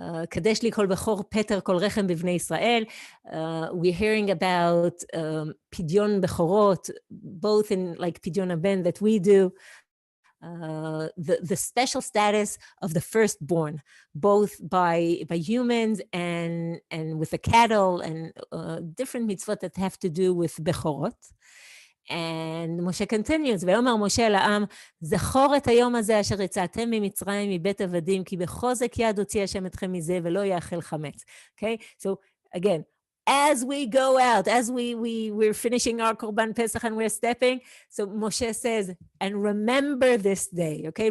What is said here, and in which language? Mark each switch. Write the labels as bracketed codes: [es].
[he] Kadesh li kol bechor peter kol rechem bivnei Israel. [en] We're hearing about pidyon bechorot, both in like pidyon haben that we do. The special status of the firstborn, both by humans and with the cattle and different mitzvot that have to do with bechorot. [he] And Moshe continues, ויאמר משה אל העם, זכור את היום הזה אשר יצאתם ממצרים מבית עבדים, כי בחוזק יד הוציא השם אתכם מזה, ולא יאכל חמץ. [en] Okay, so again, as we go out, as we're finishing our Korban Pesach and we're stepping, so Moshe says, and remember this day, okay?